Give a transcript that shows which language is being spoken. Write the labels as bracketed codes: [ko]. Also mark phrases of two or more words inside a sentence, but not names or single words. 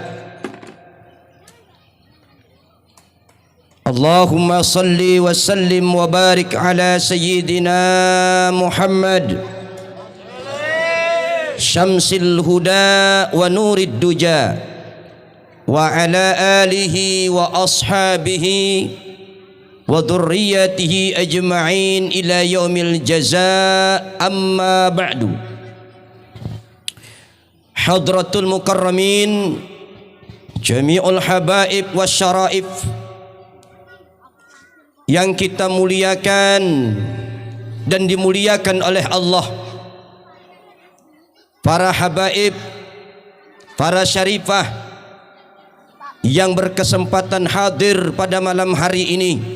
[ar] اللهم صل وسلم وبارك على سيدنا محمد شمس الهدى ونور الدجى وعلى آله وأصحابه وذرياته أجمعين إلى يوم الجزاء. أما بعد. حضرات المكرمين، جميع الحبائب والشرائف [id] yang kita muliakan dan dimuliakan oleh Allah, para habaib, para syarifah yang berkesempatan hadir pada malam hari ini.